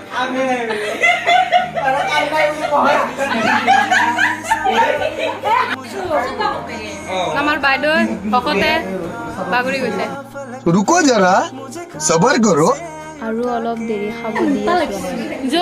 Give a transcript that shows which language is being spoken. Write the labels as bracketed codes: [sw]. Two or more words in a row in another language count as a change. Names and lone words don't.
[as] আমাৰ বাইদেউ ভকতে বাগৰি গৈছে [hi] रुको जरा सबर करो [as] আৰু অলপ দেৰি খাব দি আছোঁ